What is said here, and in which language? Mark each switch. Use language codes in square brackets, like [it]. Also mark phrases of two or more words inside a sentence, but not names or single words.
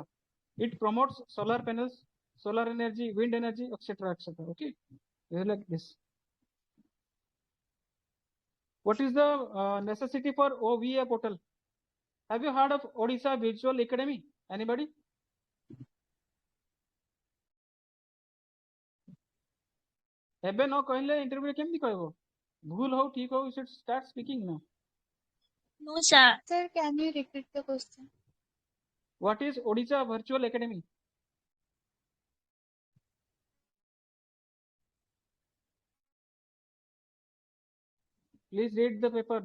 [en] It promotes solar panels, solar energy, wind energy, etc., etc. Okay, like this. What is the necessity for OVA portal? Have you heard of Odisha Virtual Academy? Anybody? [or] ଏବେ ନ କହିଲେ ଇଣ୍ଟରଭ୍ୟୁ କେମିତି କହିବ? ଭୁଲ ହଉ ଠିକ ହଉ, [en] you should start speaking now. No, sir. Sir, can you repeat the question? What is Odisha Virtual Academy? Please read the paper.